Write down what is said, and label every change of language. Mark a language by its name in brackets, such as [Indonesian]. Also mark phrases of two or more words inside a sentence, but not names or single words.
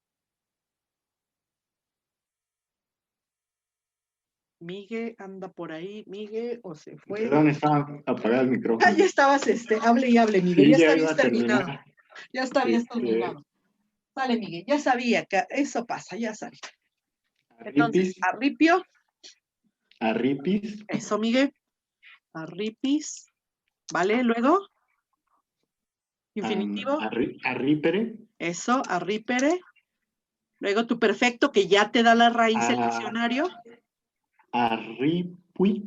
[Spanish] Migue anda por ahí. Migue o se fue. Perdón, estaba apagado el micrófono. Ya estabas, hable y hable, Miguel. Sí, Ya ya iba habías a terminado. terminar. Ya habías Este, terminado. Vale, Miguel, ya sabía que eso pasa, ya sabía. Entonces, Arripis, arripio. arripis, Eso, Miguel. Arripis. ¿Vale? Luego. Infinitivo. arrípere, Eso, arripere. Luego tu perfecto, que ya te da la raíz el diccionario. arripui,